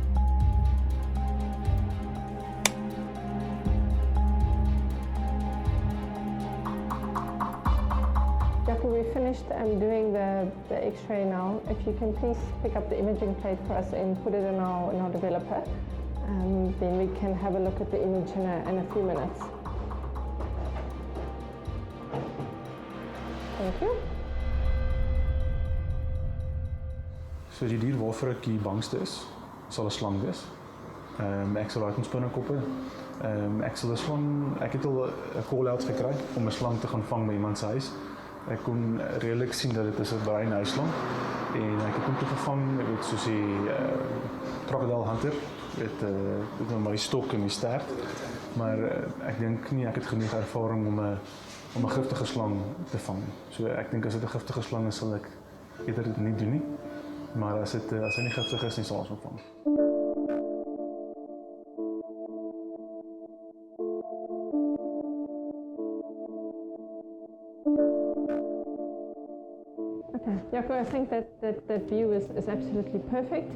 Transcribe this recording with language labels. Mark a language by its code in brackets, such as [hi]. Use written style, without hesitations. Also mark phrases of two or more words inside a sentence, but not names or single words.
[en] Jaco, we finished doing the X-ray now. If you can please pick up the imaging plate for us and put it in our developer, then we can have a look at the image in a few minutes. Thank you. [af] So die dier waarvoor ek die bangste is, sal 'n slang wees. Ek sal raai ons binnekoppe. Ek sal 'n slang, ek het al 'n call-out gekry om 'n slang te gaan vang by iemand se huis. Ek kon redelik sien dat dit is 'n breinhuisslang en ek het hom toe gevang, ek weet soos die [en] crocodile hunter [af] met my stok en die stert. Maar ek dink nie ek het genoeg ervaring om 'n giftige slang te vang. So ek dink as dit 'n giftige slang is, sal ek eerder dit nie doen nie. Maar as hy nie giftig is nie, sal ons hom vang. [en] Okay, Jaco, I think that view is absolutely perfect.